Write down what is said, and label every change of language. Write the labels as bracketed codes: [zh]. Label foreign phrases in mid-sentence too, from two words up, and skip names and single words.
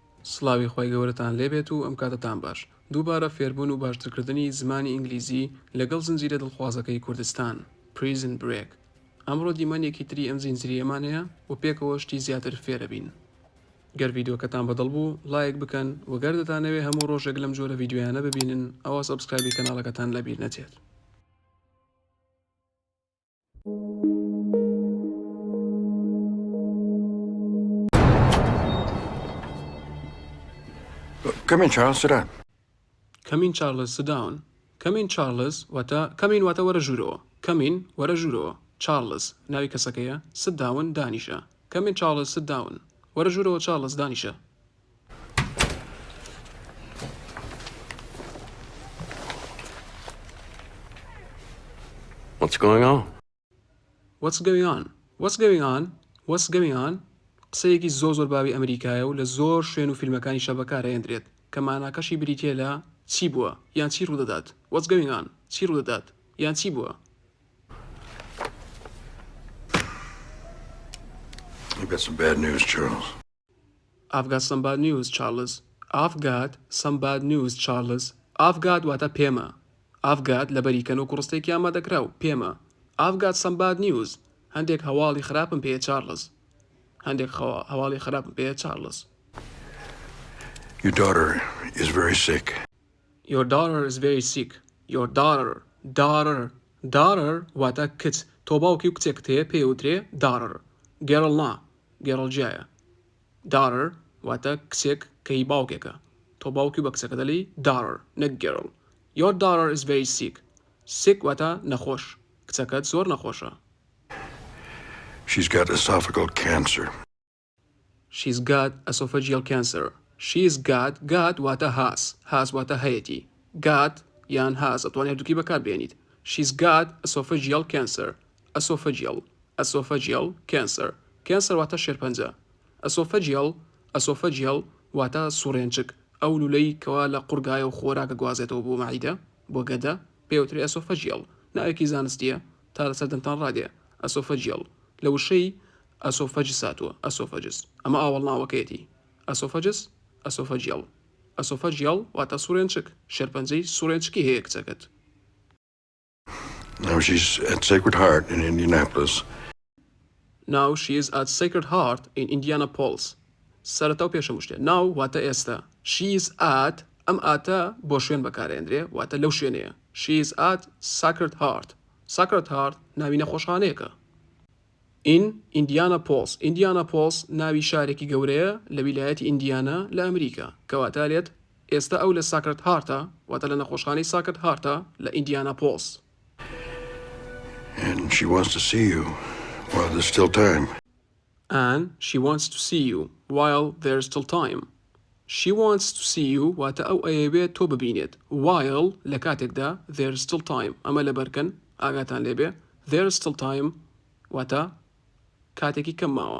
[ckb] سڵاوی خۆی گەورەتان لێبێت و ئەم کاتتان باش. دووبارە فێربوون و باشترکردنی زمانی ئینگلیزی لەگەڵ زنجیرە دڵخوازەکەی کوردستان پریزن برێک. ئەمڕۆ دیمەنێکی تری ئەم زنجیرەیەمانەیە و پێکەوە شتی زیاتر فێرە بین. گەر ڤیدیۆکەتان بەدڵ بوو لایک بکەن و گەر دەتانەوێت هەموو ڕۆژێک لەم جۆرە ڤیدیۆیانە ببینن ئەوە سەبسکرایبی کەناڵەکەتان لەبیر نەچێت. [en] Come in, Charles. Sit down. Come in, Charles. Sit down. Come in, Charles. Come in [ckb] واتە وەرە ژوورەوە. [en] Come in [ckb] وەرە ژوورەوە. Charles ناوی کەسەکەیە. [en] Sit down دانیشە. Come in, Charles. Sit down. [ckb] وەرە ژوورەوە Charles دانیشە. [en] What's going on? What's going on? What's going on? What's going on? [ckb] قسەیەکی زۆر باوی ئەمریکایە و لە زۆر شوێن و فیلمەکانی شەبەکارە هێندرێت کە ماناکەشی بریتیە لە چی بووە یان چی ڕوودەدات. [en] What's going on? [ckb] چی ڕوودەدات یان چی بووە. [en] You've got some bad news, Charles. I've got some bad news, Charles. I've got some bad news, Charles. I've got [ckb] واتە پێمە. [en] I've got [ckb] لەبەریکەن و کوڕستێکی ئامادەکراو پێمە. [en] I've got some bad news. [ckb] هەندێک هەواڵی خراپم پێیە Charles. هەندێک هەواڵی خراپم پێیە Charles. [en] Your daughter is very sick. Your daughter is very sick. Your daughter [ckb] واتە کچ. تۆ باوکی و کچێکت هەیە پێوترێ daughter. girl نا girl جایە. daughter واتە کچێک کە هی باوکێکە. تۆ باوکی بە کچەکە دەڵی daughter نەک girl. [en] Your daughter is very sick. [ckb] Sick واتە نەخۆش. کچەکەت زۆر نەخۆشە. [en] She's got esophageal cancer. She's got esophageal cancer. She's got [ckb] واتە has واتە هەیەتی. got یان has ئەتوانێت دووکی بەکار بێنیت. [en] She's got esophageal cancer. Esophageal cancer. Cancer [ckb] واتە شێرپەنجە. Esophageal واتە سوڕێنچک. ئەو لولەی کەوا لە قورگایە و خۆراکە گوازێتەوە بۆ مەعیدە بۆ گەدە پێوترێ esophageal. ناوێکی زانستیە تا لەسەر دەمتان ڕادێ. esophageal لە وشەی ئەسۆفەجس هاتووە ئەسۆفەجس ئەمە ئاوەڵ ناوەکەیەتی ئەسۆفەجیال واتە سوڕێنچک شێرپەنجەی سوڕێنچکی هەیە کچەکەت. [en] Now she's at Sacred Heart in Indianapolis. Now she is at Sacred Heart in Indianapolis. [ckb] سەرەتا و پێشەم شتێ. Now واتە ئێستا. [en] She is at [ckb] ئەم ئاتە بۆ شوێن بەکارهێنرێ واتە لەو شوێنەیە. [en] She is at Sacred Heart. Sacred Heart [ckb] ناوی نەخۆشخانەیەکە. In Indianapolis ناوی شارێکی گەورەیە لە ویلایەتی ئیندیانا لە ئەمریکا کەواتە لێت ئێستا ئەو لە ساکرت هارتە واتە لە نەخۆشخانەی ساکرت هارتە لە ئیندیاناپۆڵس. [en] And she wants to see you while there's still time. And she wants to see you while there's still time. She wants to see you [ckb] واتە ئەو ئەیەوێت تۆ ببینێت while لە کاتێکدا [en] there's still time [ckb] ئەمە لەبەرکەن ئاگاتان لێبێ [en] there's still time [ckb] واتە کاتێکی کەم ماوە.